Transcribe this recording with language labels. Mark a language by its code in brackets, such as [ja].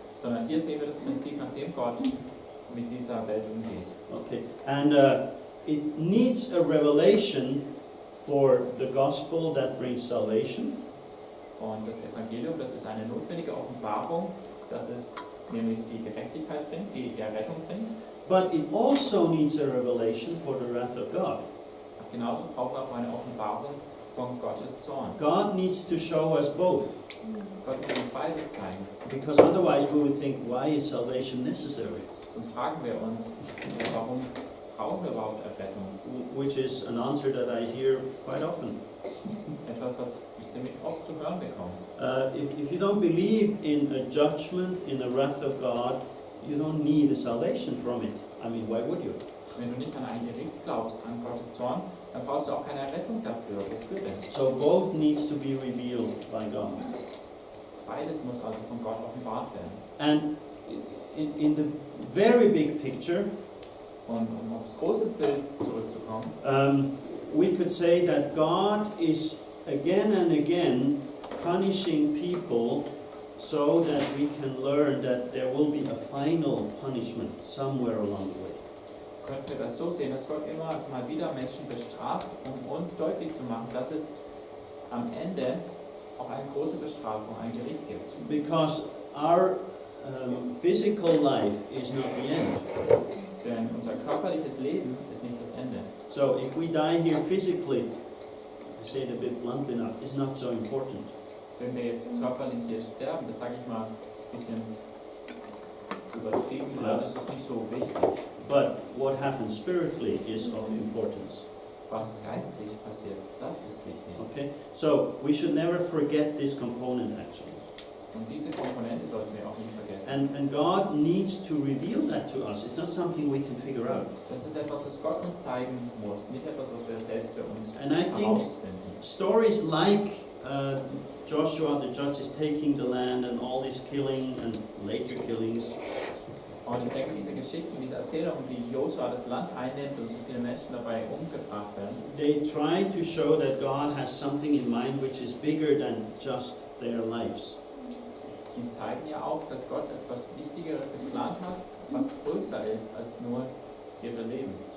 [de] Sondern hier sehen wir das Prinzip, nach dem Gott mit dieser Welt umgeht. [en] Okay, and it needs a revelation for the gospel that brings salvation. [de] Und das Evangelium, das ist eine notwendige Offenbarung, dass es nämlich die Gerechtigkeit bringt, die Errettung bringt. [en] But it also needs a revelation for the wrath of God. [de] Genauso braucht man auch eine Offenbarung von Gottes Zorn. [en] God needs to show us both, [de] Gott muss uns beides zeigen. [en] because otherwise we would think, why is salvation necessary? [de] Sonst fragen wir uns, warum brauchen wir überhaupt Errettung? [en] Which is an answer that I hear quite often. [de] Etwas, was ich ziemlich oft zu hören bekomme. [en] If you don't believe in a judgment, in the wrath of God, you don't need a salvation from it. I mean, why would you? [de] Wenn du nicht an ein Gericht glaubst, an Gottes Zorn, dann brauchst du auch keine Errettung dafür. Wofür denn? [en] So both needs to be revealed by God. [de] Beides muss also von Gott offenbart werden. [en] And in the very big picture, [de] Und um aufs große Bild zurückzukommen, [en] we could say that God is again and again punishing people so that we can learn that there will be a final punishment somewhere along the way. [de] könnten wir das so sehen, dass Gott immer mal wieder Menschen bestraft, um uns deutlich zu machen, dass es am Ende auch eine große Bestrafung, ein Gericht gibt. [en] Because our physical life is not the end. [de] Denn unser körperliches Leben ist nicht das Ende. [en] So if we die here physically, I say it a bit bluntly now, is not so important. [de] Wenn wir jetzt körperlich hier sterben, das sage ich mal ein bisschen übertrieben, Ja. das ist nicht so wichtig. [en] But what happens spiritually is of importance. [de] Was geistlich passiert, das ist wichtig. [en] Okay? So we should never forget this component actually. [de] Und diese Komponente sollten wir auch nicht vergessen. [en] And God needs to reveal that to us. It's not something we can figure out. [de] Das ist etwas, was Gott uns zeigen muss, nicht etwas, was wir selbst für uns [en] And I think [de] herausfinden. [en] stories like Joshua, the judge, is taking the land and all this killing and later killings, [de] Und ich denke, diese Geschichten, diese Erzählungen, wie Josua das Land einnimmt und so viele Menschen dabei umgebracht werden, [en] they try to show that God has something in mind which is bigger than just their lives. [de] die zeigen ja auch, dass Gott etwas Wichtigeres geplant hat, was größer ist als nur ihre Leben.